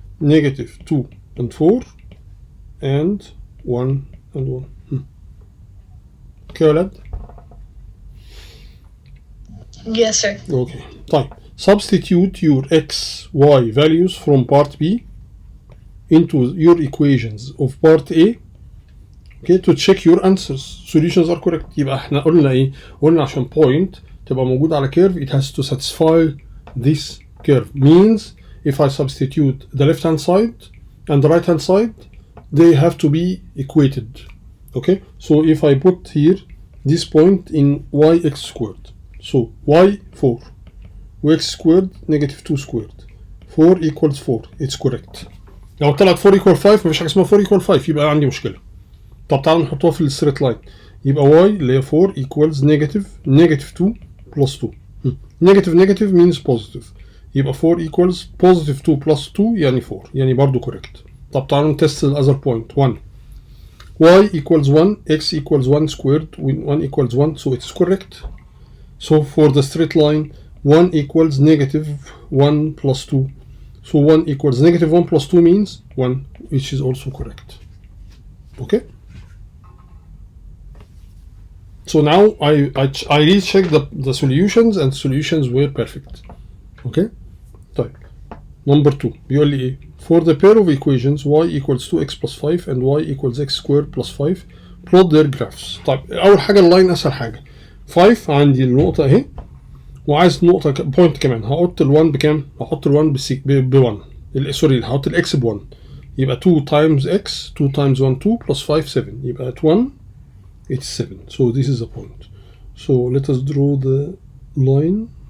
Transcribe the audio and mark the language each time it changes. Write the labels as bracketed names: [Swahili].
[English] Negative 2 and 4 and 1 and 1. Okay, ولاد? Yes, sir. Okay. طيب. Substitute your x, y values from part B into your equations of part A Okay, to check your answers. Solutions are correct. [Arabic] يبقى احنا قلنا ايه؟ قلنا عشان point تبقى موجودة على curve [English] it has to satisfy this curve. Means if I substitute the left hand side and the right hand side, they have to be equated. Okay, so if I put here this point in yx squared, so y 4 وx squared negative 2 squared, 4 equals 4, it's correct. [Arabic] لو طلعت 4 equal 5 مفيش حاجة اسمها 4 equal 5 يبقى عندي مشكلة. طب تعالوا نحطوها في الستريت لاين. [English] يبقى y [Arabic] اللي هي [English] 4 equals negative 2 plus 2. Negative means positive. يبقى 4 equals positive 2 plus 2 يعني 4 يعني برضو correct. [Arabic] طب تعالوا نتست [English] the other point 1. y equals 1, x equals 1 squared, 1 equals 1, so it's correct. So for the straight line 1 equals negative 1 plus 2. So 1 equals negative 1 plus 2 means 1, which is also correct. Okay? So now I recheck the solutions and solutions were perfect. Okay? طيب. Number 2 [Arabic] بيقول لي ايه؟ [English] For the pair of equations y equals 2x plus 5 and y equals x squared plus 5 plot their graphs. [Arabic] طيب أول حاجة اللاين أسهل حاجة. 5 عندي النقطة أهي وعايز نقطة بوينت كمان. هحط ال1 بكام؟ هحط ال1 ب1. سوري هحط الx ب1. [English] يبقى 2 times x 2 times 1 2 plus 5 7. يبقى at 1 it's 7. So this is the point. So let us draw the line.